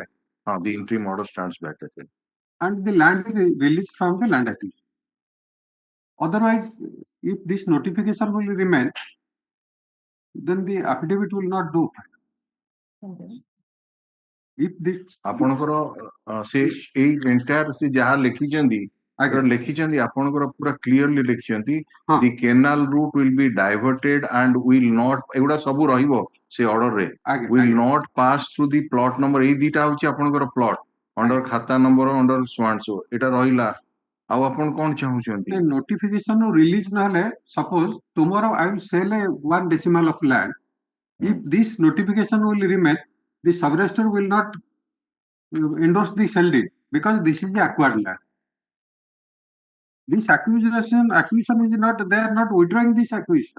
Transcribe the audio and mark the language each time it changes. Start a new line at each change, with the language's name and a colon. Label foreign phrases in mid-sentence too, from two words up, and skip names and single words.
English: The interim order stands back again. And the land is released from the land acquisition. Otherwise, if this notification will remain, then the affidavit will not do. If this
Odia: ଆପଣଙ୍କର ସେ ଏଇ ଏଣ୍ଟାୟାର ସେ ଯାହା ଲେଖିଛନ୍ତି ଲେଖିଛନ୍ତି ଆପଣଙ୍କର ପୁରା କ୍ଲିୟରଲି ଲେଖିଛନ୍ତି
English: the canal route will be diverted and will not
Odia: ଏଗୁଡା ସବୁ ରହିବ ସେ ଅର୍ଡରରେ
English: will not pass through the plot number
Odia: ଏଇ ଦିଟା ହଉଛି ଆପଣଙ୍କର
English: plot under
Odia: ଖାତା
English: number under
Odia: ସ୍ୱାନ୍ସୋ ଏଟା ରହିଲା ଆଉ ଆପଣ କଣ ଚାହୁଁଛନ୍ତି
English: notification release ନହେଲେ suppose tomorrow I will sell a 1 decimal of land. If this notification will remain, the sub-register will not endorse the sale deed because this is the acquired land. This acquisition is not, they are not withdrawing this acquisition.